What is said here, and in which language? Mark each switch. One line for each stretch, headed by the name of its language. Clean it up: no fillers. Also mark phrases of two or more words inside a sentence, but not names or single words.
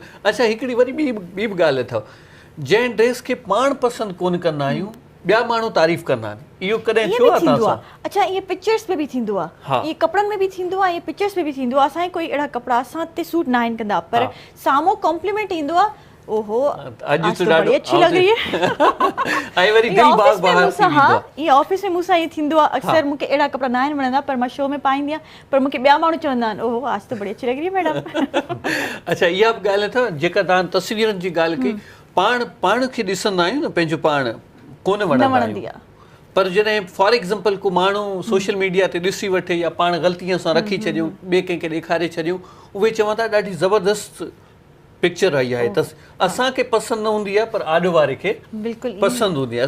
Sindhi: अच्छा हिकिड़ी वरी ॿी बि ॻाल्हि अथव, जंहिं ड्रेस खे पाण पसंदि कोन कंदा आहियूं ॿिया माण्हू तारीफ़ कंदा आहिनि, इहो कॾहिं थियो आहे तव्हां सां? अच्छा ईअं पिक्चर्स में बि थींदो आहे, ईअं कपिड़नि में बि थींदो आहे, ईअं पिक्चर्स में बि थींदो आहे। असांखे कोई अहिड़ा कपिड़ा असां ते सूट न आहिनि कंदा, पर साम्हूं कॉम्प्लीमेंट ईंदो आहे,
Hindi: ओहो आज तो बड़ी अच्छी लग रही है।
Sindhi: आई वरी दिल बाग बाहर थी वेंदो आहे। ये ऑफिस में मूंसां ईअं थींदो आहे, अक्सर मूंखे अहिड़ा कपिड़ा न आहिनि वणंदा, पर मां शो में पाईंदी आहियां, पर मूंखे ॿिया माण्हू चवंदा आहिनि
Hindi: ओहो आज तो बड़ी अच्छी लग रही है मैडम।
Sindhi: अच्छा इहा बि ॻाल्हि अथव जेका तव्हां तस्वीरनि जी ॻाल्हि कई, पाण खे ॾिसंदा आहियूं न पंहिंजो पाण कोन वणंदी आहे, पर जॾहिं
English: for example
Sindhi: को माण्हू
English: social media
Sindhi: ते ॾिसी वठे या पाण ग़लतीअ सां रखी छॾियूं, ॿिए कंहिंखे ॾेखारे छॾियूं, उहे चवंदा ॾाढी ज़बरदस्त पिक्चर आई आहे, त असांखे पसंदि न हूंदी आहे पर आॾो वारे खे पसंदि हूंदी आहे।